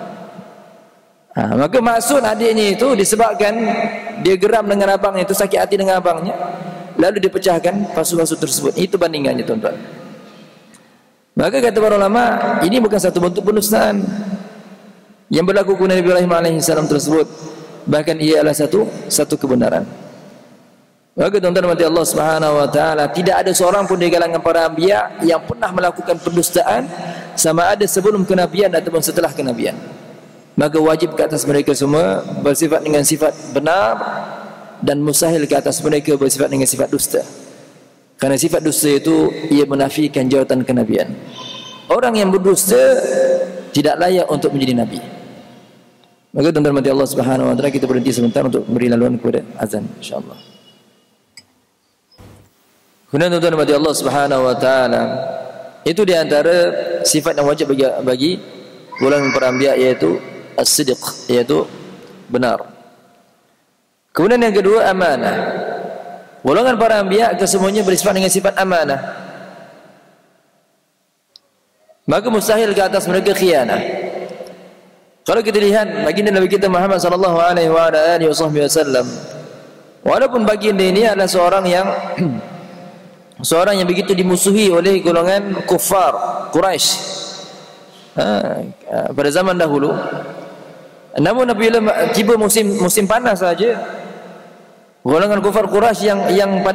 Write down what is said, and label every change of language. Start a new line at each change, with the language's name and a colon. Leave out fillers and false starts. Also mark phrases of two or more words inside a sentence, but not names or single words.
Malay: Maka maksud adiknya itu disebabkan dia geram dengan abangnya itu, sakit hati dengan abangnya, lalu dipecahkan pasu-pasu tersebut. Itu bandingannya, tuan-tuan. Maka kata para ulama, ini bukan satu bentuk pendustaan yang berlaku kepada Nabi Ibrahim alaihissalam tersebut, bahkan ia adalah satu kebenaran. Maka tuan-tuan mati Allah
Arabic: سبحانه وتعالى,
Malay: tidak ada seorang pun di kalangan para anbiya yang pernah melakukan pendustaan, sama ada sebelum kenabian ataupun setelah kenabian. Maka wajib ke atas mereka semua bersifat dengan sifat benar, dan mustahil ke atas mereka bersifat dengan sifat dusta. Karena sifat dusta itu ia menafikan jawatan kenabian. Orang yang berdusta tidak layak untuk menjadi nabi. Maka tuan-tuan mati Allah
Arabic: سبحانه وتعالى,
Malay: kita berhenti sebentar untuk beri laluan kepada azan insyaallah. Kemudian tuan-tuan mati Allah
Arabic: سبحانه وتعالى,
Malay: itu di antara sifat yang wajib bagi golongan para anbiya, yaitu as-sidq, yaitu benar. Kemudian yang kedua, amanah. Golongan para anbiya kesemuanya bersifat dengan sifat amanah. Maka mustahil ke atas mereka khianah. Kalau kita lihat baginda Nabi kita Muhammad
Arabic: صلى الله عليه وسلم,
Malay: walaupun baginda ini adalah seorang yang begitu dimusuhi oleh golongan kufar Quraisy pada zaman dahulu, namun apabila tiba musim panas saja, Golongan kufar Quraisy yang pada